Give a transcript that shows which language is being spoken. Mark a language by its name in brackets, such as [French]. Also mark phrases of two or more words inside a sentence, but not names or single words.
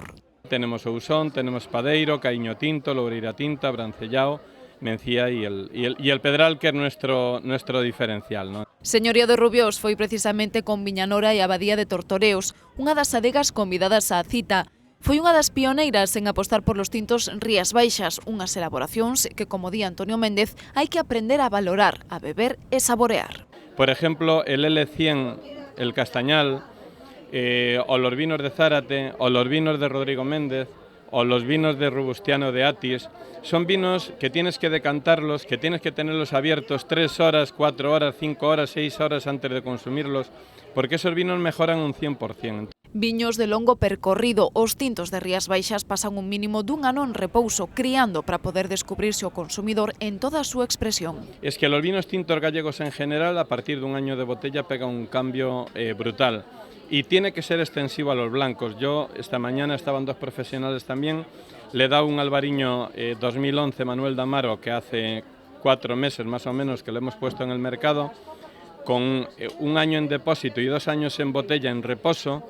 [Spanish] Tenemos Ousón, tenemos Padeiro, Caíño Tinto, Loureira Tinta, Brancellao, Mencía y el Pedral, que é nuestro diferencial, ¿no? [Galician] Señoría de Rubiós foi precisamente con Viñanora e Abadía de Tortoreos, unha das adegas convidadas á cita. Foi unha das pioneiras en apostar [Spanish] por los tintos [Galician] Rías Baixas, unhas elaboracións que, como di Antonio Méndez, hai que aprender a valorar, a beber e saborear. [Spanish] Por ejemplo, el L100, el Castañal, o los vinos de Zárate, o los vinos de Rodrigo Méndez, o los vinos de Robustiano de Atis, son vinos que tienes que decantarlos, que tienes que tenerlos abiertos 3 horas, 4 horas, 5 horas, 6 horas antes de consumirlos, porque esos vinos mejoran un 100%. [Galician] Viños de longo percorrido, os tintos de Rías Baixas pasan un mínimo dun ano en repouso, criando para poder descubrirse o consumidor en toda a súa expresión. [Spanish] Es que los vinos tintos gallegos en general, a partir de un año de botella, pega un cambio brutal. Y tiene que ser extensivo a los blancos. Yo esta mañana estaban 2 profesionales también, le he dado un albariño 2011 Manuel Damaro, que hace 4 meses más o menos que lo hemos puesto en el mercado, con 1 año en depósito y 2 años en botella en reposo.